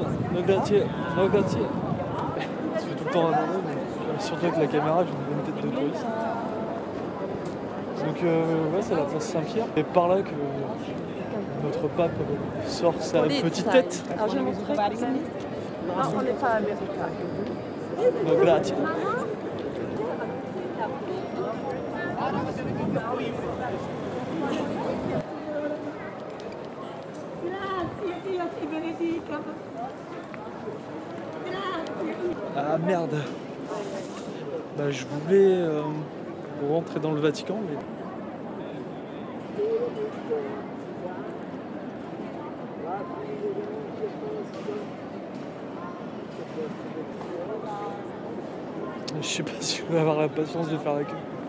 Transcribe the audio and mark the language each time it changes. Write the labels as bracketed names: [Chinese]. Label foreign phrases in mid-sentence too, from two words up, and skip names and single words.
[Italian] No grazie, no grazie. [French] Je fais tout le temps un surtout avec la caméra, j'ai une bonne tête de touriste. Donc ouais, c'est la place Saint-Pierre. Et par là que notre pape sort sa petite tête. Alors je montrerai. Non, on n'est pas américain. [Italian] No grazie. Grazie, Dio ti benedica. Grazie. [French] Ah merde. Bah, je voulais rentrer dans le Vatican, mais... Je sais pas si je vais avoir la patience de faire la queue.